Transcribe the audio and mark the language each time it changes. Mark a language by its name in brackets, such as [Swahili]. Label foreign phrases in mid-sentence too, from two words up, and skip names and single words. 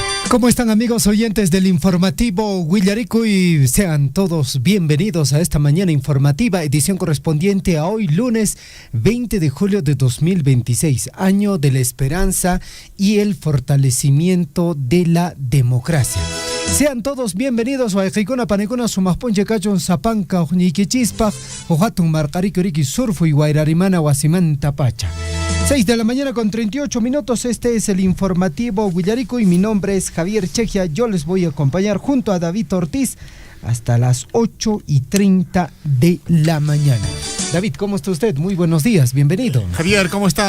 [Spanish] ¿Cómo están, amigos oyentes del informativo Huillarico? Y sean todos bienvenidos a esta mañana informativa, edición correspondiente a hoy, lunes 20 de julio de 2026, año de la esperanza y el fortalecimiento de la democracia. Sean todos bienvenidos a Ejicona Panecona, Sumasponche Cachon, Zapanca, Ojniquichispa, Ojatun Marcaricoriki, Surfu y Guairarimana, Guasimanta Pacha. 6 de la mañana con 38 minutos, este es el informativo Huillarico y mi nombre es Javier Chejia. Yo les voy a acompañar junto a David Ortiz hasta las 8:30 de la mañana. David, ¿cómo está usted? Muy buenos días, bienvenido. Javier, ¿cómo estás?